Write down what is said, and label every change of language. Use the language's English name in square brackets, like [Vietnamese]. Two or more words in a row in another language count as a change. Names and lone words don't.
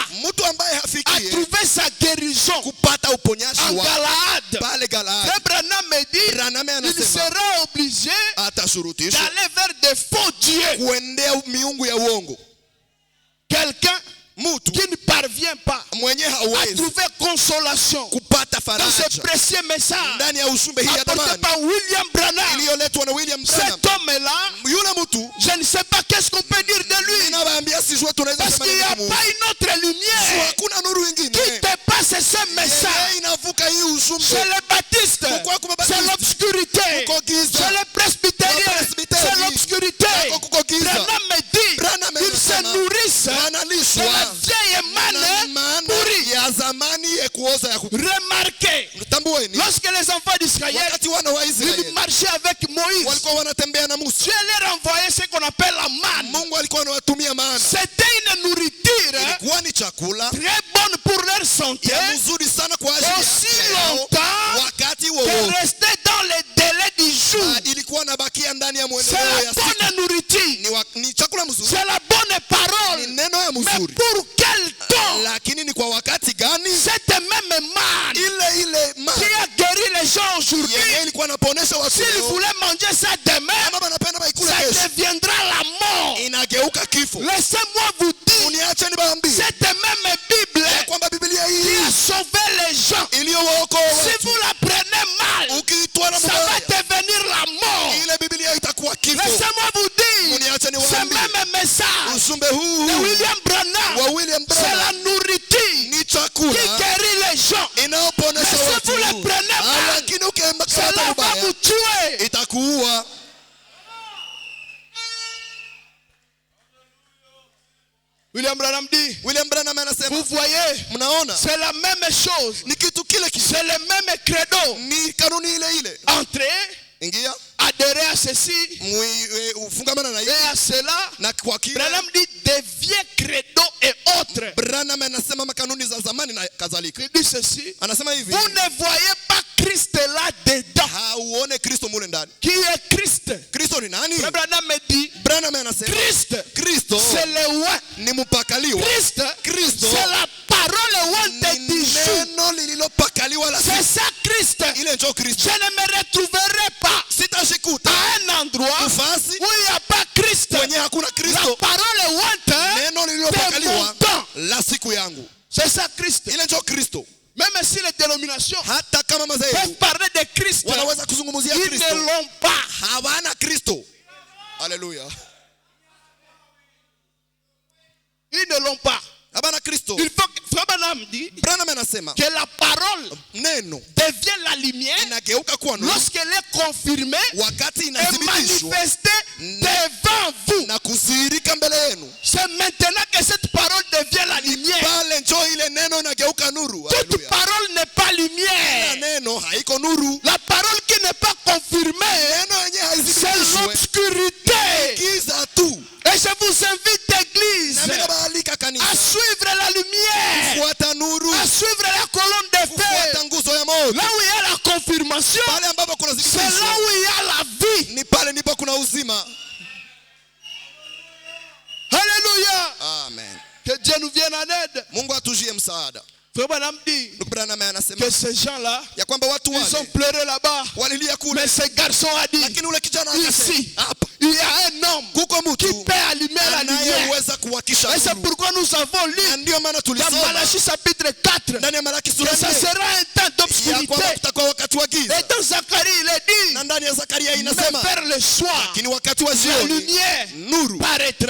[Swahili] Mtu ambaye [French] à [Swahili] hafikie [French] trouver sa guérison [Swahili] kupata uponyaji [French] en [Swahili] wa Galaad, pale Galadi, [French] Frère Branham me dit, [Swahili] Branham [French] il [Swahili] anasema [French] sera obligé [Swahili] atashurutishwa [French] d'aller vers des faux dieux. [Swahili] kuendea miungu ya uongo. [French] Quelqu'un [Swahili] Mtu [French] qui ne parvient pas [Swahili] mwenye [French] à [Swahili] hawezi [French] trouver consolation [Swahili] kupata [French] dans ce [Swahili] faraja [French] précieux message [Swahili] ndani ya ujumbe hii ya [French] apporté [Swahili] thamani [French] par William Branham. [Swahili] iliyoletwa na William Branham. [French] Cet homme-là, [Swahili] Yule mtu [French] je ne sais pas qu'est-ce qu'on peut dire de lui. [Swahili] ninawaambia sijua tunaweza [French] Parce [Swahili] sema [French] qu'il n'y a [Swahili] nini [French] pas [Swahili] kumuhusu. [French] une autre lumière [Swahili] Hakuna nuru [French] qui [Swahili] ingine [French] dépasse ce message. [Swahili] yeye inavuka hii [French] C'est [Swahili] ujumbe. [French] le baptiste, [Swahili] Kuko kuma [French] c'est [Swahili] Baptiste. [French] l'obscurité, [Swahili] Kuko giza. [French] c'est le presbytérien, [Swahili] Kuko presbyteri. [French] c'est l'obscurité. [Swahili] Kuko kuko giza. [French] Branham me dit, [Swahili] Branham [French] ils se [Swahili] anasema [French] nourrissent de la [Swahili] wanalishwa [French] vieille [Swahili] na [French] manne [Swahili] maana [French] pourrie. [Swahili] ya zamani ya kuoza ya [French] Remarquez, [Swahili] kutambueni. [French] lorsque les enfants d'Israël, [Swahili] Wakati wana wa [French] ils [Swahili] Israeli [French] marchaient avec Moïse, [Swahili] walikuwa wanatembea na Musa, [French] Dieu leur envoyait ce qu'on appelle la manne. [Swahili] Mungu alikuwa anawatumia maana. [French] C'était une nourriture [Swahili] Ilikuwa ni chakula [French] très bonne pour leur santé, [Swahili] ya mzuri sana kwa ajili ya [French] aussi [Swahili] afya yao. [French] longtemps [Swahili] Wakati [French] que [Swahili] wowote [French] restait dans les délais du jour. [Swahili] ilikuwa nabakia ndani ya [French] C'est [Swahili] mwendeleo [French] la [Swahili] ya siku. [French] bonne nourriture, [Swahili] Ni chakula mzuri, [French] c'est la bonne [Swahili] ni [French] parole. [Swahili] neno ya [French] Mais [Swahili] mzuri, [French] pour quel temps [Swahili] lakini ni kwa wakati gani? [French] cette même manne [Swahili] Ile [French] qui [Swahili] maana [French] a guéri les gens aujourd'hui, [Swahili] yenye ilikuwa naponesha watu [French] s'ils [Swahili] leo, [French] voulaient manger ça demain, [Swahili] kama wanapenda baikule [French] ça [Swahili] kesho, [French] deviendra la mort. [Swahili] inageuka kifo. [French] Laissez-moi vous dire, [Swahili] Uniache niwaambie [French] cette même Bible [Swahili] ya kwamba Biblia [French] qui [Swahili] hii [French] a sauvé les gens, [Swahili] iliyowaokoa [French] si [Swahili] watu, [French] vous la prenez mal, [Swahili] ukiitwala [French] ça va [Swahili] mubaya, [French] devenir la mort. [Swahili] ile Biblia itakuwa kifo. [French] Laissez-moi vous dire, [Swahili] Uniache [French] ce [Swahili] niwaambie [French] même message [Swahili] ujumbe huu [French] de William Branham, [Swahili] wa William [French] c'est la [Swahili] Branham [French] nourriture [Swahili] ni [French] qui [Swahili] chakula [French] guérit les gens. [Swahili] inayoponesha [French] Mais si [Swahili] watu, [French] vous le prenez mal, [Swahili] lakini ukikamata [French] cela va [Swahili] mubaya [French] vous tuer. [Swahili] itakuua. [French] William Branham dit, [Swahili] William Branham anasema, [French] vous voyez, [Swahili] mnaona [French] c'est la même chose, [Swahili] ni kitu kile kile, [French] c'est le même credo. [Swahili] ni kanuni ile ile. [French] Entrez, [Swahili] Ingia [French] adhérez à ceci [Swahili] ufungamana na [French] et [Swahili] hiyo [French] à cela. [Swahili] na kwa kile. [French] Branham dit des vieux credos et autres. [Swahili] Branham anasema makanuni za zamani na kadhalika. [French] Il dit ceci, [Swahili] Anasema hivi, [French] vous ne voyez pas Christ là dedans. [Swahili] hauone Kristo mule ndani. [French] Qui est Christ? [Swahili] Kristo ni nani? [French] Branham me dit, [Swahili] Branham anasema Kristo [French] c'est le oint. [Swahili] ni mpakaliwa. Kristo [French] C'est la parole ointe du [Swahili] ni [French] jour. [Swahili] neno lililopakaliwa la [French] C'est [Swahili] siku. [French] ça Christ. [Swahili] Ile ndio Kristo. [French] Je ne me retrouverai pas [Swahili] Sitashikuta [French] à un endroit [Swahili] nafasi [French] où il n'y a pas Christ. [Swahili] kwenye hakuna [French] La [Swahili] Kristo. [French] parole ointe [Swahili] Neno [French] de [Swahili] lililopakaliwa [French] mon temps. [Swahili] la siku yangu. [French] C'est ça Christ. [Swahili] Ile ndio Kristo. [French] Même si les dénominations [Swahili] Hata kama [French] peuvent [Swahili] madhehebu [French] parler de Christ, [Swahili] wanaweza kuzungumzia [French] ils ne [Swahili] Kristo, [French] l'ont pas. [Swahili] hawana Kristo. Haleluya. [French] Ils ne l'ont pas. [Swahili] Habana Kristo. [French] Il faut que Frère Branham dit [Swahili] Branham anasema [French] que la parole [Swahili] neno [French] devient la lumière [Swahili] inageuka kuwa nuru [French] lorsqu'elle est confirmée [Swahili] wakati [French] et [Swahili] inathibitishwa [French] manifestée devant vous. [Swahili] na kudhihirika mbele yenu. [French] C'est maintenant que cette parole devient la lumière. [Swahili] Pale njoo ile neno inageuka nuru. [French] Toute [Swahili] Haleluya. [French] parole n'est pas [Swahili] Na [French] lumière. [Swahili] neno haiko nuru. [French] La parole qui n'est pas confirmée, [Swahili] Neno yenye [French] c'est [Swahili] haithibitishwe [French] l'obscurité. [Swahili] giza tu. [French] Et je vous invite, église, [Swahili] Na mimi nabaalika [French] à [Swahili] kanisa [French] suivre la lumière, [Swahili] fuata nuru, [French] à suivre la colonne de [Swahili] fuata [French] feu. [Swahili] nguzo ya moto. [French] Là où il y a la confirmation, [Swahili] Pale ambapo kuna [French] c'est [Swahili] thibitisho [French] là où il y a la vie. [Swahili] ni pale ndipo kuna uzima. [French] Alléluia. Amen. Que Dieu nous vienne en aide. [Swahili] Mungu atujie msaada. [French] Frère Branham dit [Swahili] Ndugu Branham anasema [French] que ces gens-là, [Swahili] ya kwamba watu [French] ils ont [Swahili] wale [French] pleuré là-bas. [Swahili] walilia kule, [French] Mais ce garçon a dit, [Swahili] lakini ule kijana [French] ici, [Swahili] akasema hapa [French] il y a un homme qui peut allumer la lumière. Et c'est pourquoi nous avons lu dans Malachie chapitre 4 que ça sera un temps d'obscurité. Et dans Zacharie, il est dit, mais vers le soir, la lumière paraîtra.